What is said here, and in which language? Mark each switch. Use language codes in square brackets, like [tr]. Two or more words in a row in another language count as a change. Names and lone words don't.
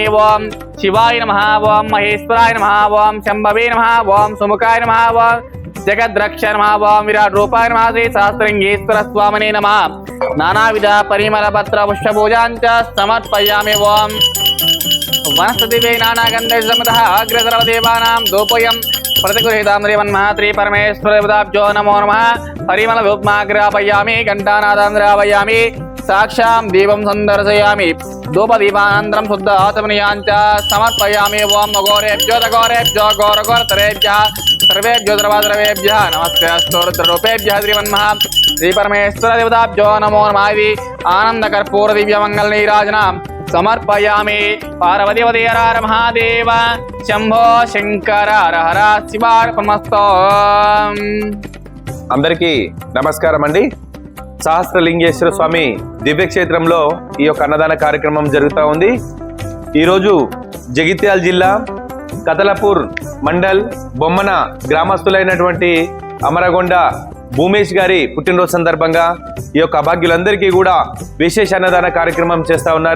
[sa] ఓం శివాయ నమః. ఓం మహేశ్వరాయ నమః. ఓం శంభవే నమః. ఓం సుముఖాయ నమః. ఓం జగద్రక్ష నమః. ఓం విరాట్ రూపాయ నమః. శ్రీ శాస్త్రలింగేశ్వర స్వామినే నమః. నానావిధ పరిమళ పత్ర పుష్ప పూజాంచ సమర్పయామి. ఓం వనస్పతివే నానాగంధై సమతః అగ్రసర్వదేవానాం దూపయం प्रतिगृहीतां श्रीमन्महात्री परमेश्वरदेवताभ्यो नमो नमः. परिमल धूपमाग्रापयामि घण्टानादां द्रावयामि साक्षां दीपं सन्दर्शयामि धूपदीपानन्तरं शुद्ध आचमनीयाञ्च समर्पयामि. ओं घोरेभ्यो घोरघोरतरेभ्यः सर्वेभ्यो सर्वद्रवेभ्यः नमस्ते स्तोत्ररूपेभ्यः श्रीमन्महा श्रीपरमेश्वरदेवताभ्यो नमो नमः. आनन्दकर्पूरदिव्यमङ्गलनीराजनां समर्पयामि. पार्वतीपति हर हर महादेव शंभो शंकर हर हर శివార్పణమస్తు. [te] అందరికీ నమస్కారం అండి. సహస్రలింగేశ్వర స్వామి దివ్యక్షేత్రంలో ఈ యొక్క అన్నదాన కార్యక్రమం జరుగుతూ ఉంది. ఈరోజు జగిత్యాల జిల్లా కతలపూర్ మండల్ బొమ్మన గ్రామస్తులైనటువంటి అమరగొండ భూమేష్ గారి పుట్టినరోజు సందర్భంగా ఈ యొక్క అభాగ్యులందరికీ కూడా విశేష అన్నదాన కార్యక్రమం చేస్తూ ఉన్నారు.